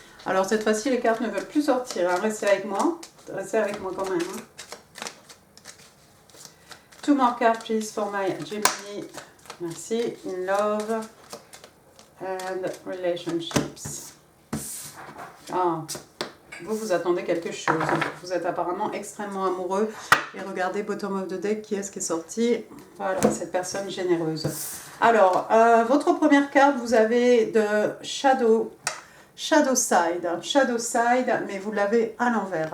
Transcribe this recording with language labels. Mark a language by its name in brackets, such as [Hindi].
[French] Alors cette fois-ci, les cartes ne veulent plus sortir. Hein. Restez avec moi. Restez avec moi quand même. Hein. [English] Two more cards, please, for my Gemini. [French] Merci. [English] In love and relationships. [French] Ah, vous attendez quelque chose. Vous êtes apparemment extrêmement amoureux. Et regardez, [English] bottom of the deck, [French] qui est-ce qui est sorti? Voilà, cette personne généreuse. Alors, votre première carte, vous avez de Shadow Side, mais vous l'avez à l'envers.